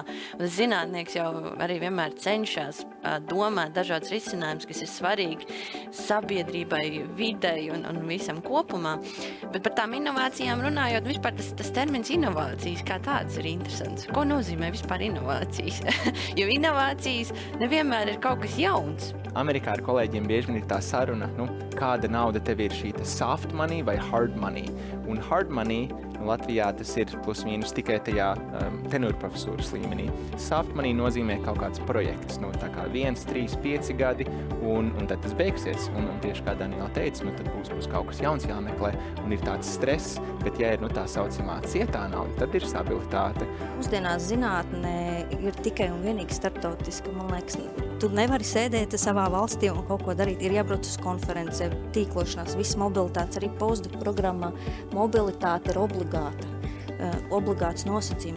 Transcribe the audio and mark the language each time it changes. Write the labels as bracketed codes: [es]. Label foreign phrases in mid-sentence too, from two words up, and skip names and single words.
[lv] Un zinātnieks jau arī vienmēr cenšas domāt dažādas risinājumus, kas ir svarīgi sabiedrībai, videi un visam kopumā. Bet par tām inovācijām runājot, vispār tas termins inovācijas kā tāds ir interesants. Ko nozīmē vispār inovācijas? Jo inovācijas nevienmēr ir kaut kas jauns. Amerikā ar kolēģiem bieži vien ir tā saruna, kāda nauda tev ir šī [en] soft money [lv] vai [en] hard money. [lv] Un [en] hard money [lv] Latvijā tas ir plus mīnus tikai tajā tenūra profesūras līmenī. [en] Soft money [lv] nozīmē kaut kāds projekts, tā kā 1, 3, 5 gadi, un tad tas beigsies. Un tieši kā Daniela teica, tad būs kaut kas jauns jāmeklē, un ir tāds stress, bet ja ir tā saucamā cietā nauda, tad ir stabilitāte. Mūsdienās zinātnē ir tikai un vienīgi starptautiska, man liekas, tu nevari sēdēt savā valstī un kaut ko darīt, ir jābrauc uz konferencē, tīklošanās, viss mobilitātes, arī postdoc programmā, mobilitāte ir obligāts nosacījums.